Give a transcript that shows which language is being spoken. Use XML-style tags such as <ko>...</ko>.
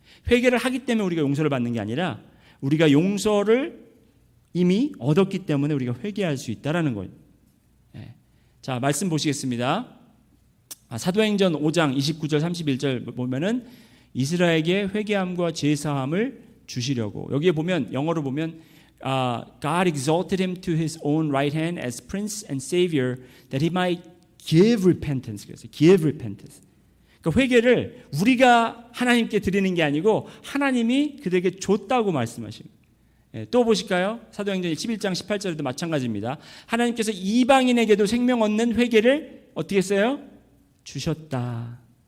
<ko>회개를 하기 때문에 우리가 용서를 받는 게 아니라 우리가 용서를 이미 얻었기 때문에 우리가 회개할 수 있다라는 거예요. 자, 말씀 보시겠습니다. 사도행전 5장 29절 31절 보면은 이스라엘에게 회개함과 제사함을 주시려고, 여기에 보면 영어로 보면</ko> <en>God exalted him to his own right hand as prince and savior that he might give repentance.</en> <ko>그래서</ko> <en>give repentance.</en> <ko>그러니까 회개를 우리가 하나님께 드리는 게 아니고 하나님이 그들에게 줬다고 말씀하십니다. 또 보실까요? 사도행전 11장 18절에도 마찬가지입니다. 하나님께서 이방인에게도 생명 얻는 회개를 어떻게 했어요? 주셨다.</ko>